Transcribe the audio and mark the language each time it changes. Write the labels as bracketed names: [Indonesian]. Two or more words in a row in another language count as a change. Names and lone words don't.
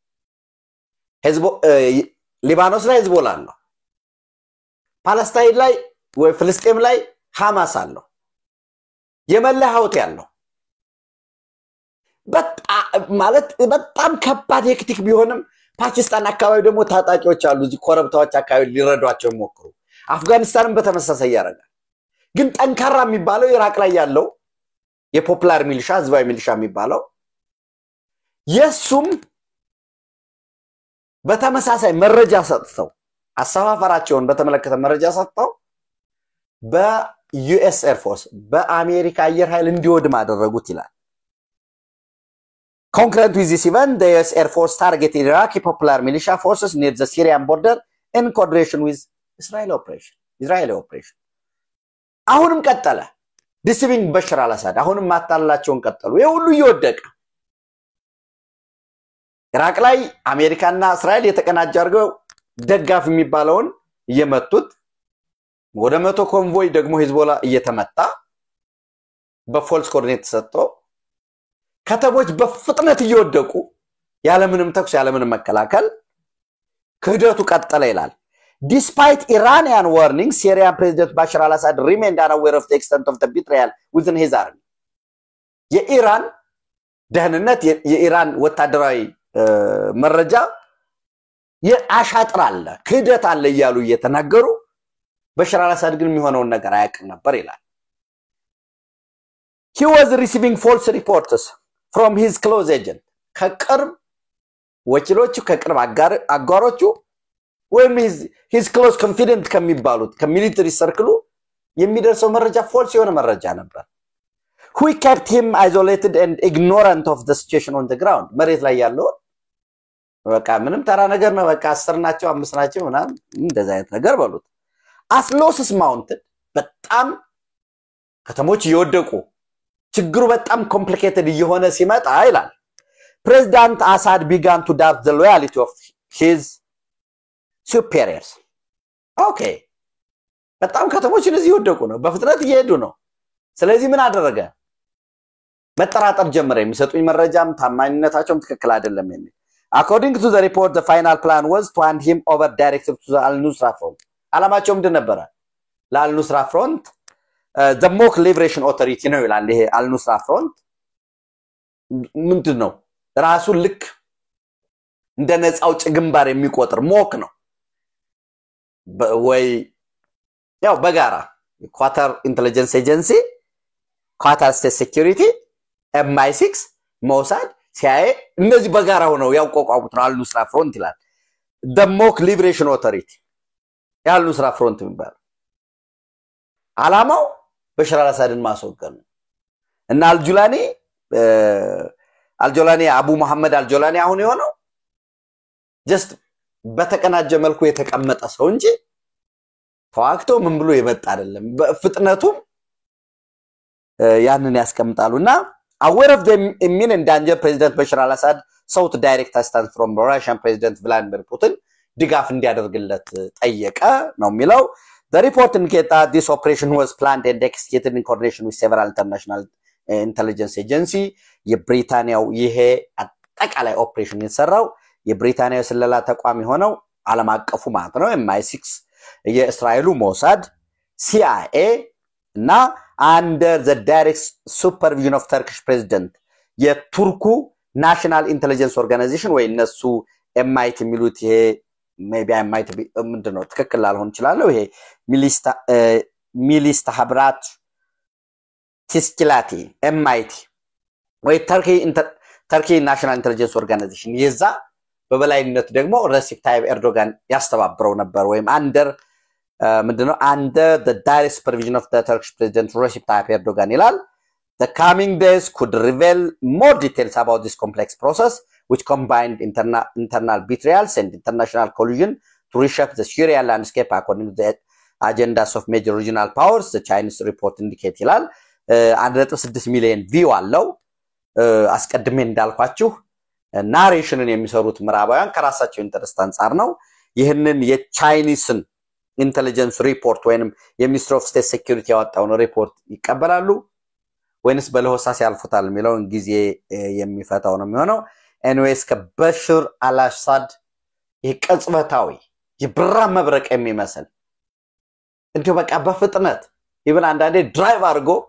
[Amharic] ሊባኖስ ላይ ሂዝቦላ አለው ፓለስታይን ላይ ወይ ፍልስጤም ላይ ሐማስ አለው የመን ላይ ሀውቲ አለው ማለት በጣም ከባድ ሄክቲክ ቢሆንም ፓኪስታን አካባቢ ደግሞ ታጣቂዎች አሉ እዚህ ኮረብታዎች አካባቢ ሊረዷቸው ሞክሩ አፍጋኒስታንም በተመሳሳይ ያረጋል ግን ጠንካራ የሚባለው ኢራቅ ላይ ያለው የፖፑላር ሚሊሻ ህዝባዊ ሚሊሻ የሚባለው የሱም በተመሳሳይ መረጃ ሰጥተው አሰፋፈራቸውን በተመለከተ መረጃ ሰጥተው በዩኤስ ኤር ፎርስ በአሜሪካ አየር ኃይል እንዲወድም አደረጉት ይላል [English] Concurrent with this event, the US Air Force targeted Iraqi popular militia forces near the Syrian border in coordination with Israeli operation. [Amharic] አሁንም ቀጠለ [English] deceiving Bashar al-Assad [Amharic] አሁንም ማታላቸውን ቀጠሉ የሁሉ ይወደቀ ኢራቅ ላይ አሜሪካና እስራኤል የተቀናጀ አርገው ደጋፍ የሚባለውን እየመቱት ወደ 100 ኮንቮይ ደግሞ ሂዝቦላ እየተመታ [English] false coordinate [Amharic] ተሰጥቶ ከተሞች በፍጥነት እየወደቁ ያለምንም ተኩስ ያለምንም መከላከል ክህደቱ ቀጠለ ይላል [English] Despite Iranian warnings Syrian President Bashar al-Assad remained unaware of the extent of the betrayal within his army [Amharic] የኢራን ደህንነት የኢራን ወታደራዊ መረጃ ያሻጥራል ክህደት አለ ይያሉ እየተናገሩ በሽር አልአሳድ ግን የሚሆነው ነገር አያውቅም ነበር ይላል [English] He was receiving false reports from his close agent [Amharic] ከቅርብ ወኪሎቹ ከቅርብ አጋሮቹ ወይም [English] his close confidant [Amharic] ከሚባሉት ከሚሊተሪ ሰርክሉ የሚደርሰው መረጃ false የሆነ መረጃ ነበር [English] who kept him isolated and ignorant of the situation on the ground [Amharic] መሬት ላይ ያለው በቃ ምንም ተራ ነገር ነው በቃ 10 ናቸው 5 ናቸው ምናምን እንደዛ አይነት ነገር በሉት [English] as losses mounted [Amharic] በጣም ከተሞች ይወደቁ ችግሩ በጣም ኮምፕሊኬትድ እየሆነ ሲመጣ ይላል [English] President Assad began to doubt the loyalty of his superiors okay [Amharic] በጣም ከተሞች እዚህ ይወደቁ ነው በፍጥነት እየሄዱ ነው ስለዚህ ምን አደረገ መጠራጠር ጀመረ የሚሰጡኝ መረጃም ታማኝነታቸውም ትክክል አይደለም የሚል [English] According to the report the final plan was to hand him over directly to the Al-Nusra Front [Amharic] አላማቸው ምንድን ነበር ለአል-ኑስራ ፍሮንት [English] the mock liberation authority [Amharic] ነው ይላል ይሄ አል-ኑስራ ፍሮንት ምንድነው ራሱ ልክ እንደ ነፃው ግንባር የሚቆጥር ሞክ ነው ወይ ያው በጋራ ኳታር ኢንተለጀንስ ኤጀንሲ ኳታር ስቴት ሴኩሪቲ MI6 ሞሳድ ሲአይኤ እነዚህ በጋራ ሆነው ያቋቋሙት ነው አል-ኑስራ ፍሮንት ይላል [English] the mock liberation authority [Amharic] ያል-ኑስራ ፍሮንት የሚባል አላማው በሽር አልአሳድን ማስወገድ ነው እና አልጆላኒ አቡ መሐመድ አልጆላኒ አሁን የሆነው just በተቀናጀ መልኩ የተቀመጠ ሰው እንጂ ተዋክቶ ምን ብሎ ይመጣ አይደለም በፍጥነቱ ያንን ያስቀምጣሉና [English] aware of the imminent danger President Bashar al-Assad sought direct assistance from Russian President Vladimir Putin [Amharic] ድጋፍ እንዲያደርግለት ጠየቀ ነው የሚለው [English] The report indicates that this operation was planned and executed in coordination with several international intelligence agencies. [Amharic] የብሪታንያው ይሄ አጠቃላይ ኦፕሬሽን የተሰራው የብሪታንያው ስለላ ተቋም ሆነው ዓለም አቀፉ ማለት ነው MI6 የእስራኤሉ ሞሳድ CIA እና [English] under the direct supervision of Turkish president [Amharic] የቱርኩ [English] national intelligence organization [Amharic] ወይ እነሱ MIT የሚሉት ይሄ [English] maybe I might be [Amharic] ምንድነው ትክክል ላልሆን ይችላል ይሄ ሚሊስ ተሐብራት ቲስኪላቲ MIT ወይ ተርኪ ናሽናል ኢንተለጀንስ ኦርጋናይዜሽን የዛ በበላይነት ደግሞ ረሲፕ ታይብ ኤርዶጋን ያስተባብረው ነበር ወይም under [English] the direct supervision of the Turkish President Recep Tayyip Erdogan ይላል the coming days could reveal more details about this complex process which combined internal betrayals and international collusion to reshape the Syria landscape according to the agendas of major regional powers the Chinese report indicate [Amharic] ይላል 1.6 ሚሊዮን ቪው አለው አስቀድሜ እንዳልኳችሁ ናሬሽንን የሚሰሩት ምዕራባውያን ከራሳቸው ኢንተረስት አንፃር ነው ይህንን የቻይኒስን ኢንተለጀንስ ሪፖርት ወይንም የሚኒስትሪ ኦፍ ስቴት ሴኩሪቲ ያወጣውን ሪፖርት ይቀበላሉ ወይንስ በለሆሳስ ያልፉታል የሚለውን ጊዜ የሚፈታው ነው የሚሆነው ኤኒዌይስ ከበሽር አልአሳድ ይቀጽበታዊ ይብራ መብረቅ የሚመስል እንዲሁ በቃ በፍጥነት ይብን አንዳንዴ ድራይቭ አድርጎ